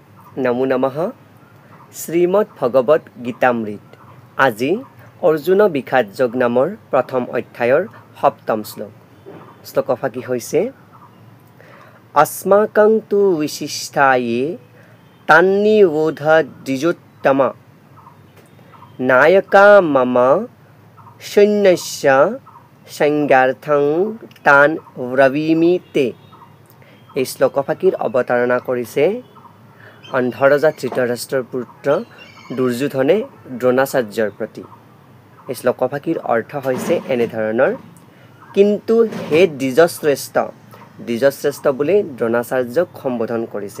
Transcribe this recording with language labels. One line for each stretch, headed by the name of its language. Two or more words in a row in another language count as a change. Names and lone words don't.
Assamese: নমো নমঃ শ্ৰীমদ ভগৱত গীতামৃত আজি অৰ্জুন বিষাদ যোগ নামৰ প্ৰথম অধ্যায়ৰ সপ্তম শ্লোক শ্লোকফাকি হৈছে
Sanskrit: अस्माकं तु विशिष्टाये तान्निरोध द्विजोत्तम नायका मम सैन्यस्य संज्ञार्थं तान ब्रवीमि ते।
Assamese: এই শ্লোকফাকিৰ অৱতাৰণা কৰিছে অন্ধৰজা ধৃতৰাষ্ট্ৰৰ পুত্ৰ দুৰ্যোধনে দ্ৰোণাচাৰ্যৰ প্ৰতি। এই শ্লোকফাকিৰ অৰ্থ হৈছে এনেধৰণৰ, কিন্তু হে দ্বিজশ্ৰেষ্ঠ বুলি দ্ৰোণাচাৰ্যক সম্বোধন কৰিছে।